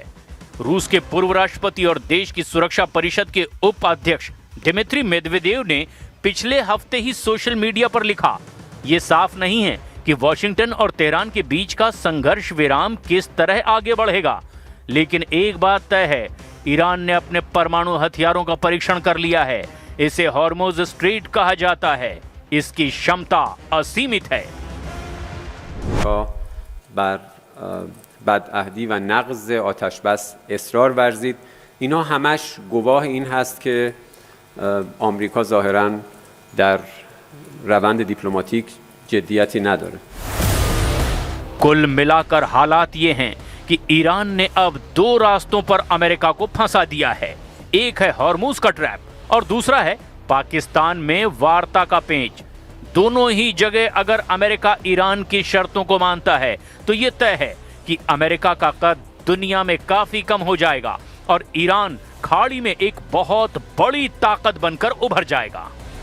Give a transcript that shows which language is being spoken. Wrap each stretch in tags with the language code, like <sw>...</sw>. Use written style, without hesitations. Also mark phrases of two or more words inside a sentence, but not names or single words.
<hi>रूस के पूर्व राष्ट्रपति और देश की सुरक्षा परिषद के उपाध्यक्ष दिमित्री मेदवेदेव ने पिछले हफ्ते ही</hi> <en>social media</en> <hi>पर लिखा, ये साफ नहीं है कि वॉशिंगटन और तेहरान के बीच का संघर्ष विराम किस तरह आगे बढ़ेगा, लेकिन एक बात तय है, ईरान ने अपने परमाणु हथियारों का परीक्षण कर लिया है। इसे हॉर्मुज स्ट्रेट कहा जाता है। इसकी क्षमता असीमित है।</hi> <fa>بدعهدی و نقض آتش بس اصرار ورزید. اینا همش گواه این هست که آمریکا ظاهراً در روند دیپلماتیک جدیتی نداره.</fa> <hi>कुल मिलाकर हालात ये हैं कि ईरान ने अब 2 रास्तों पर अमेरिका को फंसा दिया है। एक है हॉर्मुज का ट्रैप और दूसरा है पाकिस्तान में वार्ता का पेंच। दोनों ही जगह अगर अमेरिका ईरान की शर्तों को मानता है तो ये तय है कि अमेरिका का कद दुनिया में काफी कम हो जाएगा और ईरान खाड़ी में एक बहुत बड़ी ताकत बनकर उभर जाएगा।</hi>